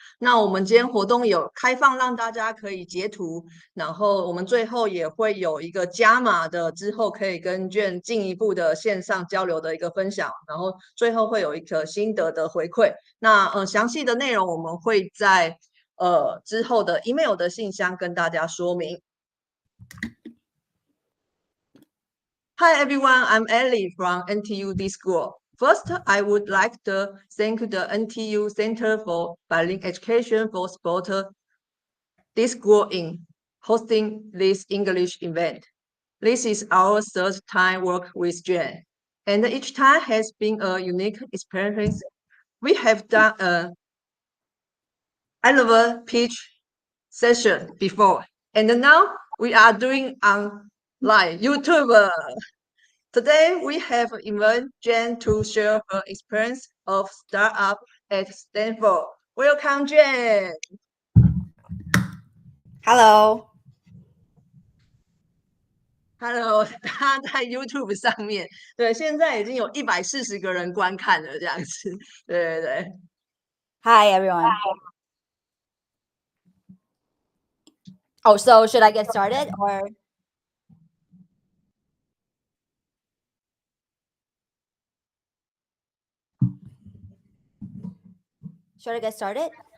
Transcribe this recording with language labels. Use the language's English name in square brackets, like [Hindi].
[Chinese] 那我们今天活动有开放，让大家可以截图，然后我们最后也会有一个加码的，之后可以跟卷进一步的线上交流的一个分享，然后最后会有一个心得的回馈。那详细的内容我们会在之后的 email 的信箱跟大家说明。 [English] Hi everyone, I'm Ellie from NTU D School. First, I would like to thank the NTU Center for Bilingual Education for support this school in hosting this English event. This is our third time work with Jen, and each time has been a unique experience. We have done a elevator pitch session before, and now we are doing online YouTube. Today, we have invited Jen to share her experience of startup at Stanford. Welcome, Jen. Hello. [Chinese] Hello，他在 YouTube 上面，对，现在已经有140个人观看了，这样子，对对对。 [English] Hi, everyone. Oh, so should I get started or? Should I get started?